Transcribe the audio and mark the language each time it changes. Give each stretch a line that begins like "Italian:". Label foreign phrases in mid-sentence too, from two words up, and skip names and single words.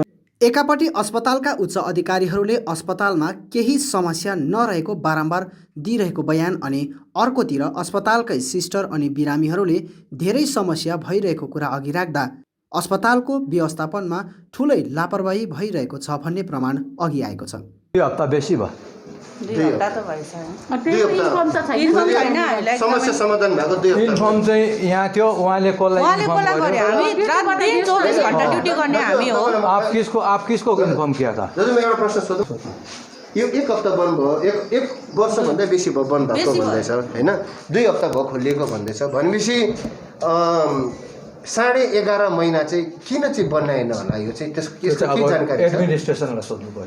Nepali: एकापट्टि अस्पतालका उच्च अधिकारीहरूले अस्पतालमा केही समस्या नरहेको बारम्बार दिइरहेको बयान, अनि अर्कोतिर अस्पतालकै सिस्टर अनि बिरामीहरूले धेरै समस्या भइरहेको कुरा अघि राख्दा अस्पतालको व्यवस्थापनमा ठुलै लापरवाही भइरहेको छ भन्ने प्रमाण अघि आएको छ। 2 हप्ता बेसी भयो। 2 हप्ता त भइसक्यो। समस्या समाधान भएको 2 हप्ता। इन्फर्म चाहिँ यहाँ थियो, उहाँले कसलाई गरे, हामी रात दिन 24 घण्टा ड्युटी गर्ने हामी हो।
Hindi: आप किसको इन्फर्म किया था?
Nepali: दाजु म एउटा प्रश्न सोधौँ। यो 1 हप्ता बन्द भयो, एक वर्षभन्दा बेसी भयो बन्द भएको भन्दैछ होइन, 2 हप्ता भयो खोलिएको भन्दैछ भनेपछि 11.5 महिना चाहिँ किन चाहिँ बनाएन होला? यो चाहिँ त्यसको के जानकारी छ? एडमिनिस्ट्रेसनलाई सोध्नु पर्यो।